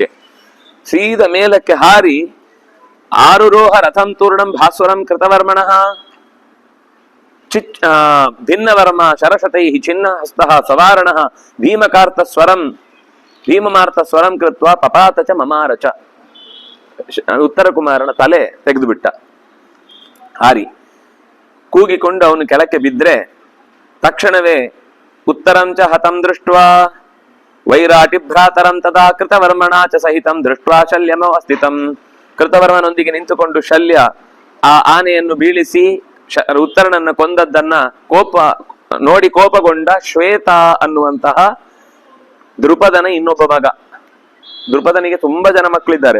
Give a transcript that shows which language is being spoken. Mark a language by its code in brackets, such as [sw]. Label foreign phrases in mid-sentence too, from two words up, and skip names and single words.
[kn] ಸೀದ ಮೇಲಕ್ಕೆ ಹಾರಿ [sa] ಆರುರೋಹ ರಥಂ ತೂರ್ಣಂ ಭಾಸ್ವರಂ ಕೃತವರ್ಮಣ ಭಿನ್ನವರ್ಮ ಶರಶತೈ ಚಿನ್ನ ಹಸ್ತಃ ಸವಾರಣ ಭೀಮಮಾರ್ತ ಸ್ವರಂ ಕೃತ್ವ ಪಪಾತ ಚ ಮಮಾರಚ. [kn] ಉತ್ತರ ಕುಮಾರನ ತಲೆ ತೆಗೆದು ಬಿಟ್ಟ ಹಾರಿ. ಕೂಗಿಕೊಂಡು ಅವನು ಕೆಳಕ್ಕೆ ಬಿದ್ರೆ ತಕ್ಷಣವೇ [sa] ಉತ್ತರಂ ಚ ಹತಂ ದೃಷ್ಟ್ವಾ ವೈರಾಟಿ ಭ್ರಾತರಂ ತದಾ ಕೃತವರ್ಮಣ ಚ ಸಹಿತಂ ದೃಷ್ಟ್ವಾ ಶಲ್ಯಮ ಅಸ್ಥಿತಂ. [kn] ಕೃತವರ್ಮನೊಂದಿಗೆ ನಿಂತುಕೊಂಡು ಶಲ್ಯ ಆ ಆನೆಯನ್ನು ಬೀಳಿಸಿ ಉತ್ತರನನ್ನ ಕೊಂದದ್ದನ್ನ ನೋಡಿ ಕೋಪಗೊಂಡ ಶ್ವೇತ ಅನ್ನುವಂತಹ ದೃಪದನ ಇನ್ನೊಬ್ಬ ಮಗ. ದೃಪದನಿಗೆ ತುಂಬಾ ಜನ ಮಕ್ಕಳಿದ್ದಾರೆ.